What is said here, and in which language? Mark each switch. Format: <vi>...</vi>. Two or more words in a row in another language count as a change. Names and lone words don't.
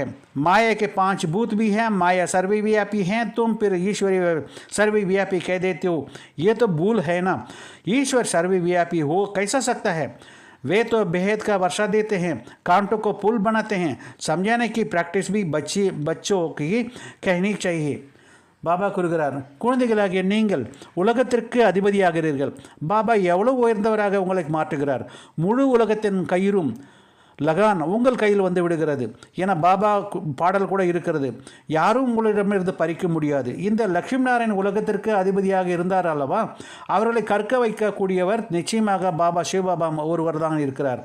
<hi>माया के 5 भूत भी हैं, माया सर्वव्यापी हैं, तुम फिर ईश्वर सर्वव्यापी कह देते हो, ये तो भूल है ना। ईश्वर सर्वव्यापी हो कैसा सकता है? वे तो बेहद का वर्षा देते हैं, कांटों को पुल बनाते हैं। समझाने की प्रैक्टिस भी बच्चों की कहनी चाहिए।</hi> <ta>பாபா கூறுகிறார், குழந்தைகளாகிய நீங்கள் உலகத்திற்கு அதிபதியாகிறீர்கள். பாபா எவ்வளவு உயர்ந்தவராக உங்களை மாற்றுகிறார். முழு உலகத்தின் கயிறும் லகான் உங்கள் கையில் வந்து விடுகிறது என பாபா பாடல் கூட இருக்கிறது. யாரும் உங்களிடமிருந்து பறிக்க முடியாது. இந்த லட்சுமி நாராயண் உலகத்திற்கு அதிபதியாக இருந்தார் அல்லவா, அவர்களை கற்க வைக்கக்கூடியவர் நிச்சயமாக பாபா சிவபாபா ஒருவர் தான் இருக்கிறார்.</ta>